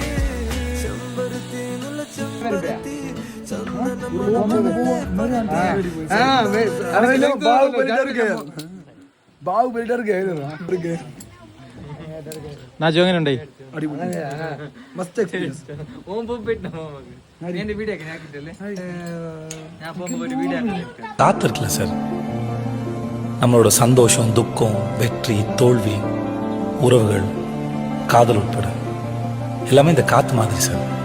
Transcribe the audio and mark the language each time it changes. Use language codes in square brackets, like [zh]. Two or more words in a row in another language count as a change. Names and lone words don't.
[ml] ചെമ്പരത്തി നല്ല ചെമ്പരത്തി ചന്ദനം [hi] बाहुबली डर गया. [ml] നാജു എങ്ങനെ ഉണ്ടായി? [en] must experience. [ta] காத்து இருக்குல்ல சார், நம்மளோட சந்தோஷம், துக்கம், வெற்றி, தோல்வி, உறவுகள், காதல் உட்பட எல்லாமே இந்த காற்று மாதிரி சார்.